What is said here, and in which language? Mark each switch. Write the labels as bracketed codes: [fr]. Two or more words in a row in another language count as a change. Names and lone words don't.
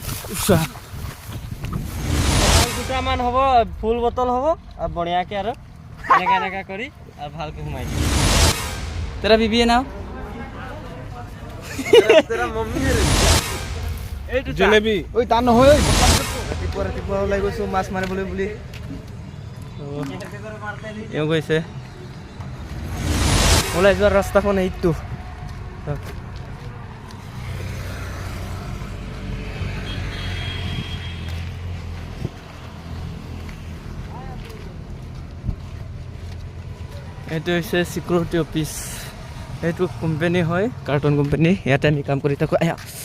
[as] দুটামান হ'ব ফুল বটল হ'ব আৰু বঢ়িয়াকৈ আৰু এনেকৈ কৰি আৰু ভালকৈ সোমাই দিম [hi] तेरा बीबी है ना तेरा मम्मी है এইটো [as] জলেবি ঐ তাৰ নহয় ৰাতিপুৱা ওলাই গৈছো মাছ মাৰিবলৈ বুলি এওঁ গৈছে ওলাই যোৱাৰ ৰাস্তাখন এইটো এইটো হৈছে চিকিউৰিটি অফিচ এইটো কোম্পানী হয় কাৰ্টুন কোম্পানী ইয়াতে আমি কাম কৰি থাকোঁ আয়া